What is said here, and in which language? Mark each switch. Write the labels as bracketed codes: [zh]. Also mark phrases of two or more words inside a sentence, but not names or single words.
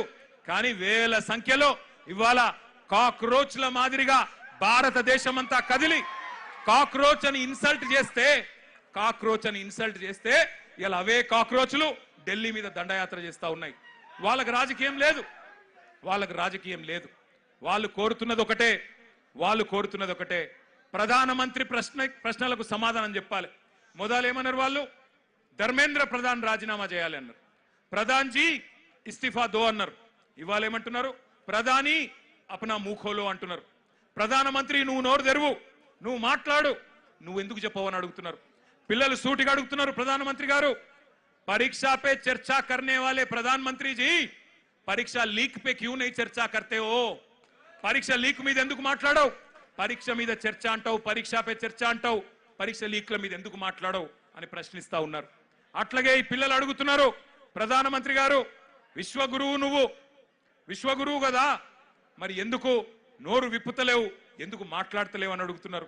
[te] కానీ వేల సంఖ్యలో ఇవాళ కాక్రోచ్ల మాదిరిగా భారతదేశం అంతా కదిలి కాక్రోచ్ అని ఇన్సల్ట్ చేస్తే ఇలా అవే కాక్రోచ్లు ఢిల్లీ మీద దండయాత్ర చేస్తా ఉన్నాయి. వాళ్ళకి రాజకీయం లేదు, వాళ్ళు కోరుతున్నది ఒకటే, ప్రధానమంత్రి ప్రశ్నలకు సమాధానం చెప్పాలి. మొదలేమన్నారు వాళ్ళు, ధర్మేంద్ర ప్రధాన్ రాజీనామా చేయాలి అన్నారు. [hi] प्रधान जी इस्तीफ़ा दो [te] అన్నారు. ఇవాళ ఏమంటున్నారు, [hi] प्रधानी अपना मुँह खोलो [te] అంటున్నారు. ప్రధానమంత్రి నువ్వు నోరు తెరువు, నువ్వు మాట్లాడు, నువ్వు ఎందుకు చెప్పవని అడుగుతున్నారు. పిల్లలు సూటిగా అడుగుతున్నారు, ప్రధానమంత్రి గారు [hi] परीक्षा पे चर्चा करने वाले प्रधानमंत्री जी परीक्षा लीक पे क्यों नहीं चर्चा करते हो? परीक्षा लीक [te] మీద ఎందుకు మాట్లాడవు? పరీక్ష మీద చర్చ అంటావు, [hi] परीक्षा पे चर्चा [te] అంటావు, పరీక్ష లీక్ల మీద ఎందుకు మాట్లాడవు అని ప్రశ్నిస్తా ఉన్నారు. అట్లాగే ఈ పిల్లలు అడుగుతున్నారు, ప్రధానమంత్రి గారు విశ్వగురువు, నువ్వు విశ్వగురువు కదా, మరి ఎందుకు నోరు విప్పుతలేవు, ఎందుకు మాట్లాడతలేవు అని అడుగుతున్నారు.